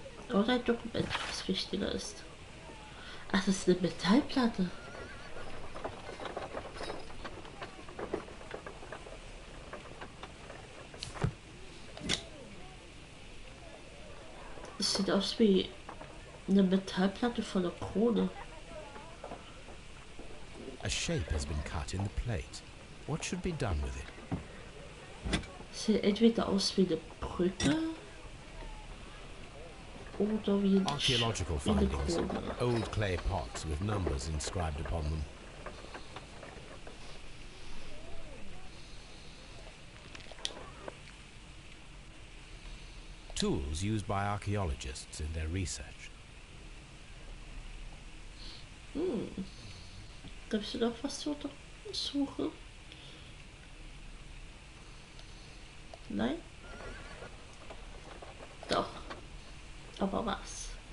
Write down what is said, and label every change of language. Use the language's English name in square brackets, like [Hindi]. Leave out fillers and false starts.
[German] Oder ein Dokument, was wichtiger ist. Ach, das ist eine Metallplatte. Es sieht aus wie eine Metallplatte von der Krone. [English] A shape has been cut in the plate. What should be done with it? [German] Sieht entweder aus wie eine Brücke oder wie [English] Archaeological findings. Old clay pots with numbers inscribed upon them. Tools used by archaeologists in their research. [German] Gibst du noch was zu untersuchen? Nein? Doch. Aber was?